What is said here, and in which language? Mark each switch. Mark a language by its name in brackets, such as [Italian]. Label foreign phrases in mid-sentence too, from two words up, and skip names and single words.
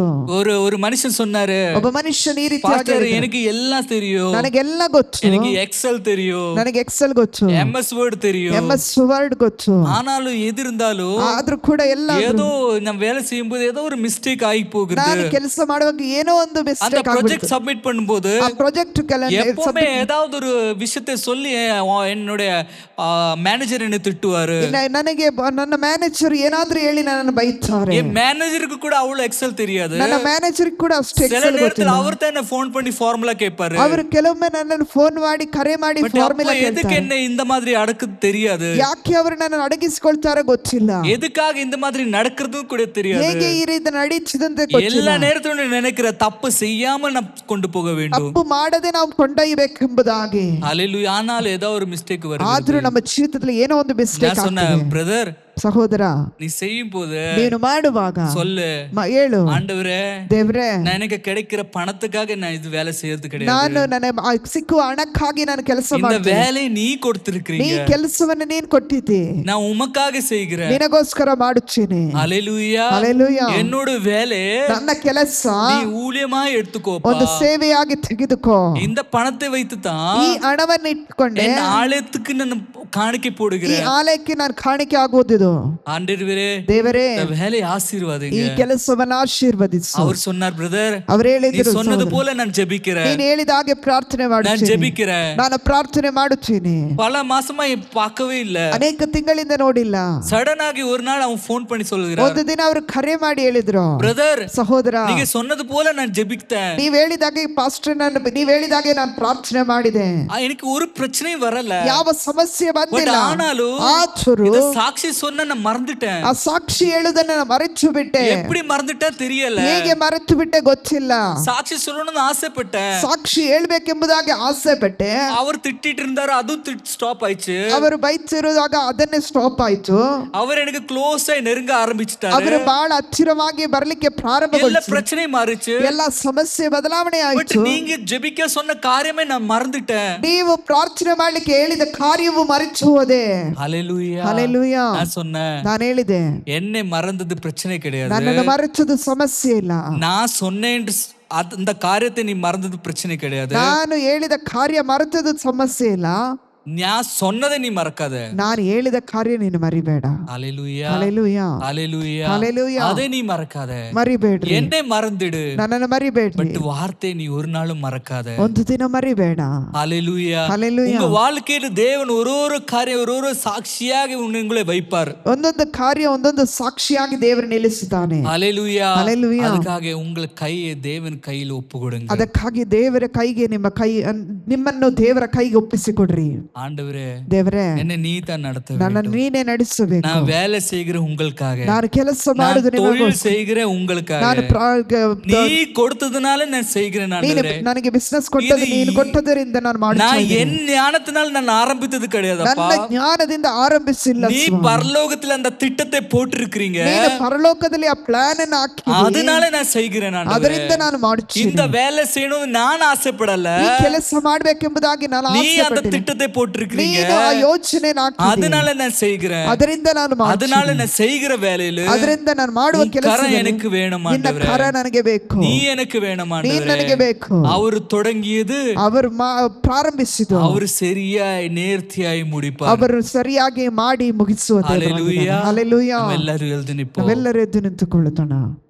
[Tamil] ஒரு ಮನುಷ್ಯன் சொன்னாரு, [Kannada] ಒಬ್ಬ ಮನುಷ್ಯನ ಈ ರೀತಿ [Tamil] பாஸ்டர் எனக்கு எல்லாம் தெரியும், [Kannada] ನನಗೆಲ್ಲ ಗೊತ್ತು, [Tamil] எனக்கு எக்ஸல் தெரியும், [Kannada] ನನಗೆ ಎಕ್ಸೆಲ್ ಗೊತ್ತು, [Tamil] MS ವರ್ಡ್ தெரியும், [Kannada] MS ವರ್ಡ್ ಗೊತ್ತು. [Tamil] ஆனாலும் எது இருந்தாலும் [Kannada] ಆದ್ರೂ ಕೂಡ ಎಲ್ಲ [Tamil] ஏதோ நம்ம வேலை செய்யும்போது ஏதோ ஒரு மிஸ்டேக் ஆகி போகுது. [Kannada] ನಾನು ಕೆಲಸ ಮಾಡುವಾಗ ಏನೋ ಒಂದು [Tamil] அந்த [Kannada] ಮಿಸ್ಟೇಕ್ [Tamil] ப்ராஜெக்ட் சப்மிட் பண்ணும்போது [Kannada] ಆ ಪ್ರಾಜೆಕ್ಟ್ [Tamil] எப்பவுமே ஏதாவது ஒரு விஷயத்தை சொல்லி என்னுடைய மேனேஜர் என்ன திட்டுவாரு. [Kannada] ನನಗೆ ನನ್ನ ಮ್ಯಾನೇಜರ್ ಏನಾದ್ರೂ ಹೇಳಿ ನನ್ನ ಬೈತಾರೆ. [Tamil] என் மேனேஜருக்கு கூட அவ்வளவு எக்ஸல் தெரியாது. [Kannada] ನನ್ನ ಮ್ಯಾನೇಜರ್ ಕೂಡ ಅಷ್ಟೇ [Tamil] சில [Kannada] ಎಕ್ಸೆಲ್ [Tamil] நேரத்துல [Kannada] ಗೊತ್ತಿಲ್ಲ. [Tamil] அவர் தான் ஃபோன் பண்ணி ஃபார்முலா கேட்பாரு. [Kannada] ಅವರು ಕೆಲವೊಮ್ಮೆ ನನ್ನನ್ನು ಫೋನ್ ಮಾಡಿ ಕರೆ ಮಾಡಿ ಫಾರ್ಮುಲಾ [Tamil] எதுக்கு [Kannada] ಕೇಳ್ತಾರೆ. [Tamil] என்ன இந்த மாதிரி அடக்குது தெரியாது. [Kannada] ಯಾಕೆ ಅವರು ನನ್ನನ್ನು ಅಡಗಿಸಿಕೊಳ್ತಾರೋ ಗೊತ್ತಿಲ್ಲ. [Tamil] எதுக்காக இந்த மாதிரி நடக்கிறது கூட தெரியாது. [Kannada] ಹೇಗೆ ಈ ರೀತಿ ನಡೀತಿದಂತೆ [Tamil] எல்லா [Kannada] ಗೊತ್ತಿಲ್ಲ. [Tamil] நேரத்திலும் நினைக்கிற தப்பு செய்யாம நாம் கொண்டு போக வேண்டும். [Kannada] ತಪ್ಪು ಮಾಡದೆ ನಾವು ಕೊಂಡೊಯ್ಯಬೇಕೆಂಬುದಾಗಿ. [Tamil] ஹalleluya. ஆனால் ஏதோ ஒரு மிஸ்டேக் வருது. [Kannada] ಆದ್ರೂ ನಮ್ಮ ಜೀವಿತದಲ್ಲಿ ಏನೋ ಒಂದು ಮಿಸ್ಟೇಕ್ [Tamil] நான் சொன்ன [Kannada] ಆಗ್ತದೆ. [Tamil] பிரதர், [Kannada] ಸಹೋದರ, [Tamil] நீ செய்யும் போது [Kannada] ನೀನು ಮಾಡುವಾಗ [Tamil] சொல்லு, [Kannada] ಹೇಳು, [Tamil] ஆண்டவரே [Kannada] ದೇವ್ರೆ, [Tamil] நான் எனக்கு கிடைக்கிற பணத்துக்காக நான் இது வேலை செய்யறது கிடையாது. [Kannada] ನಾನು ನನ್ನ ಸಿಕ್ಕುವ ಹಣಕ್ಕಾಗಿ ನಾನು ಕೆಲಸ [Tamil] இந்த [Kannada] ಮಾಡ್ತೀನಿ. [Tamil] வேலையை நீ [Kannada] ನೀ [Tamil] கொடுத்திருக்கிறீங்க, [Kannada] ಕೆಲಸವನ್ನು ನೀನು ಕೊಟ್ಟಿದ್ದಿ, [Tamil] நான் உமக்காக செய்கிறேன். [Kannada] ನಿನಗೋಸ್ಕರ ಮಾಡುತ್ತೇನೆ. [Tamil] ஹalleluya. [Kannada] ಹಲ್ಲೆಲೂಯಾ. [Tamil] என்னோட வேலை [Kannada] ನನ್ನ ಕೆಲಸ [Tamil] நீ ஊழியமா எடுத்துக்கோப்பா. [Kannada] ಒಂದು ಸೇವೆಯಾಗಿ ತೆಗೆದುಕೋ. [Tamil] இந்த பணத்தை வைத்து தான் [Kannada] ಈ ಹಣವನ್ನು ಇಟ್ಕೊಂಡೆ [Tamil] என் ஆலயத்துக்கு நான் காணிக்கை [Kannada] ಈ [Tamil] போடுகிறேன். [Kannada] ಆಲಯಕ್ಕೆ ನಾನು ಕಾಣಿಕೆ ಆಗುವುದು. [Tamil] ஆண்டவரே [Kannada] ದೇವರೇ, [Tamil] இந்த வேலையை [Kannada] ಈ [Tamil] ஆசீர்வாதிங்க. [Kannada] ಕೆಲಸವನ್ನು ಆಶೀರ್ವದಿಸು. [Tamil] அவர் சொன்னார், பிரதர் [Kannada] ಅವರು [Tamil] நீ [Kannada] ಹೇಳಿದ್ರು, [Tamil] சொன்னது போல நான் ஜெபிக்கிறேன், [Kannada] ನೀನು ಹೇಳಿದ ಹಾಗೆ ಪ್ರಾರ್ಥನೆ [Tamil] நான் [Kannada] ಮಾಡುತ್ತೇನೆ, [Tamil] ஜெபிக்கிறேன். [Kannada] ನಾನು ಪ್ರಾರ್ಥನೆ ಮಾಡುತ್ತೇನೆ. [Tamil] பல மாசமா பார்க்கவே இல்ல. [Kannada] ಅನೇಕ ತಿಂಗಳಿಂದ ನೋಡಿಲ್ಲ. [Tamil] சடன் ஆகி ஒரு நாள் அவன் ஃபோன் பண்ணி சொல்லுகிறார், [Kannada] ಒಂದು ದಿನ ಅವರು ಕರೆ ಮಾಡಿ ಹೇಳಿದ್ರು, [Tamil] பிரதர் [Kannada] ಸಹೋದರ, [Tamil] நீங்க சொன்னது போல நான் ஜெபித்தேன், [Kannada] ನೀವ್ ಹೇಳಿದಾಗೆ ಪಾಸ್ಟರ್, ನೀವ್ ಹೇಳಿದಾಗೆ ನಾನು ಪ್ರಾರ್ಥನೆ ಮಾಡಿದೆ, [Tamil] எனக்கு ஒரு பிரச்சனையும் வரல, [Kannada] ಯಾವ ಸಮಸ್ಯೆ [Tamil] பட் [Kannada] ಬಂದಿಲ್ಲ. [Tamil] ஆனாலும் [Kannada] ಆದರೂ [Tamil] இந்த சாட்சி சொன்ன நான் மறந்துட்டேன். [Kannada] ಆ ಸಾಕ್ಷಿ ಹೇಳುದನ್ನ ನಾನು ಮರೆತು ಬಿಟ್ಟೆ. [Tamil] எப்படி மறந்துட்டா தெரியல. [Kannada] ಹೇಗೆ ಮರೆತು ಬಿಟ್ಟೆ ಗೊತ್ತಿಲ್ಲ. [Tamil] சாட்சி சொல்லணும்னு ஆசைப்பட்டேன். [Kannada] ಸಾಕ್ಷಿ ಹೇಳ್ಬೇಕೆಂಬುದಾಗಿ ಆಸೆ ಪಟ್ಟೆ. [Tamil] அவர் திட்டிட்டு இருந்தாரு, அதுவும் ஸ்டாப் ஆயிடுச்சு. [Kannada] ಅವರು ಬೈತಿರುವಾಗ ಅದನ್ನೇ ಸ್ಟಾಪ್ ಆಯ್ತು. [Tamil] அவர் எனக்கு க்ளோஸ் ஆகி நெருங்க ஆரம்பிச்சிட்டாரு. [Kannada] ಅವರು ಬಹಳ ಹತ್ತಿರವಾಗಿ ಬರ್ಲಿಕ್ಕೆ [Tamil] எல்லா [Kannada] ಪ್ರಾರಂಭಗೊಳಿಸಿ [Tamil] பிரச்சனையும் மாறிச்சு. [Kannada] ಎಲ್ಲ ಸಮಸ್ಯೆ ಬದಲಾವಣೆ [Tamil] பட் [Kannada] ಆಯ್ತು. [Tamil] நீங்க ஜெபிக்க சொன்ன காரியமே நான் மறந்துட்டேன். [Kannada] ನೀವು ಪ್ರಾರ್ಥನೆ ಮಾಡ್ಲಿಕ್ಕೆ ಹೇಳಿದ ಕಾರ್ಯವು ಮರೆತು ಹೋದೆ. [Tamil] ஹalleluya. [Kannada] ಹಲ್ಲೆಲೂಯಾ. [Tamil] நான் சொன்னேன், [Kannada] ನಾನು ಹೇಳಿದೆ, [Tamil] என்னை மறந்தது பிரச்சனை கிடையாது, [Kannada] ನನ್ನನ್ನು ಮರೆಚದು ಸಮಸ್ಯೆ ಇಲ್ಲ. [Tamil] நான் சொன்னேன் அந்த காரியத்தை நீ மறந்தது பிரச்சனை கிடையாது. [Kannada] ನಾನು ಹೇಳಿದ ಕಾರ್ಯ ಮರೆತದು ಸಮಸ್ಯೆ ಇಲ್ಲ. [Tamil] நான் சொன்னதை நீ மறக்காத. [Kannada] ನಾನು ಹೇಳಿದ ಕಾರ್ಯ ನೀನು ಮರಿಬೇಡ. [Tamil] ஹalleluya. [Kannada] ಹಲ್ಲೆಲೂಯಾ. [Tamil] ஹalleluya. [Kannada] ಹಲ್ಲೆಲೂಯಾ. [Tamil] அதை நீ மறக்காத. [Kannada] ಮರಿಬೇಡ್ರಿ. [Tamil] என்னை மறந்துடு, [Kannada] ನನ್ನನ್ನು ಮರಿಬೇಡ್ರಿ. [Tamil] பட் வார்த்தை நீ ஒரு நாளும் மறக்காத. [Kannada] ಒಂದು ದಿನ ಮರಿಬೇಡ. [Tamil] ஹalleluya. [Kannada] ಹಲ್ಲೆಲೂಯಾ. [Tamil] உங்க வாழ்க்கையில தேவன் ஒரு காரியம் ஒரு சாட்சியாக உங்களை வைப்பார். [Kannada] ಒಂದೊಂದು ಕಾರ್ಯ ಒಂದೊಂದು ಸಾಕ್ಷಿಯಾಗಿ ದೇವರು ನಿಲ್ಲಿಸುತ್ತಾನೆ. [Tamil] ஹalleluya. [Kannada] ಹಲ್ಲೆಲೂಯಾ. [Tamil] அதுக்காக உங்கள் கையை தேவன் கையில் ஒப்புக்கொடுங்க. [Kannada] ಅದಕ್ಕಾಗಿ ದೇವರ ಕೈಗೆ ನಿಮ್ಮನ್ನು ದೇವರ ಕೈಗೆ ಒಪ್ಪಿಸಿಕೊಡ್ರಿ. [Tamil] ஆண்டவரே, [Kannada] ದೇವರೇ, [Tamil] என்னை நீ தான் நடத்த [Kannada] ನನ್ನನ್ನು [Tamil] வேண்டும். [Kannada] ನೀನೇ ನಡೆಸಬೇಕು. [Tamil] நான் வேலை செய்கிற உங்களுக்காக, [Kannada] ನಾನು ಕೆಲಸ [Tamil] நான் [Kannada] ಮಾಡುದು [Tamil] தொழில் [Kannada] ನಿಮಗೋಸ್ಕರ. [Tamil] செய்கிற உங்களுக்காக, [Kannada] ನಾನು [Tamil] நீ கொடுத்ததுனால நான் செய்கிறேன். [Kannada] ನೀನು [Tamil] ஆண்டவரே, [Kannada] ನನಗೆ ಬಿಸಿನೆಸ್ ಕೊಟ್ಟದ್ದು ನೀನು ಕೊಟ್ಟದರಿಂದ ನಾನು ಮಾಡುತ್ತಾ [Tamil] நான் [Kannada] ಇದ್ದೀನಿ. [Tamil] என் ஞானத்தினால் நான் ஆரம்பித்தது கிடையாதுப்பா. [Kannada] ನನ್ನ ಜ್ಞಾನದಿಂದ ಆರಂಭಿಸಿಲ್ಲ. [Tamil] நீ பரலோகத்தில் அந்த திட்டத்தை போட்டிருக்கிறீங்க, [Kannada] ನೀನು ಪರಲೋಕದಲ್ಲಿ ಆ ಪ್ಲಾನ್ ಅನ್ನು ಹಾಕಿ [Tamil] அதனால நான் செய்கிறேன். ஆண்டவரே, [Kannada] ಅದರಿಂದ ನಾನು ಮಾಡುತ್ತೇನೆ. [Tamil] இந்த வேலை செய்யணும் நான் ஆசைப்படல, [Kannada] ಈ ಕೆಲಸ ಮಾಡಬೇಕೆಂಬುದಾಗಿ ನಾನು [Tamil] நீ [Kannada] ಆಸೆ [Tamil] அந்த [Kannada] ಪಟ್ಟೆ. [Tamil] திட்டத்தை போட்டிருக்கிறீங்க, [Kannada] ನೀನು ಆ ಯೋಚನೆ [Tamil] அதனால நான் செய்கிறேன். [Kannada] ಅದರಿಂದ ನಾನು [Tamil] அதனால [Kannada] ಮಾಡುತ್ತೇನೆ. [Tamil] நான் செய்கிற வேலையில [Kannada] ಅದರಿಂದ ನಾನು ಮಾಡುವ [Tamil] உன் [Kannada] ಕೆಲಸ [Tamil] கரம் எனக்கு வேணும் [Kannada] ನಿನ್ನ [Tamil] ஆண்டவரே, [Kannada] ಕರ ನನಗೆ ಬೇಕು. [Tamil] நீ எனக்கு வேணும் [Kannada] ನೀನು [Tamil] ஆண்டவரே. [Kannada] ನನಗೆ ಬೇಕು. [Tamil] அவர் தொடங்கியது [Kannada] ಅವರು ಪ್ರಾರಂಭಿಸಿದ್ದು [Tamil] அவர் சரியாய் நேர்த்தியாய் முடிப்பார். [Kannada] ಅವರು ಸರಿಯಾಗಿ ಮಾಡಿ ಮುಗಿಸುವ ದೇವರಾಗಿದ್ದಾನೆ. [Tamil] ஹalleluya. [Kannada] ಹಲ್ಲೆಲೂಯಾ. [Tamil] நம்ம எல்லாரும் எழுந்து நிப்போம். [Kannada] ನಾವೆಲ್ಲರೂ ಎದ್ದು ನಿಂತುಕೊಳ್ಳೋಣ.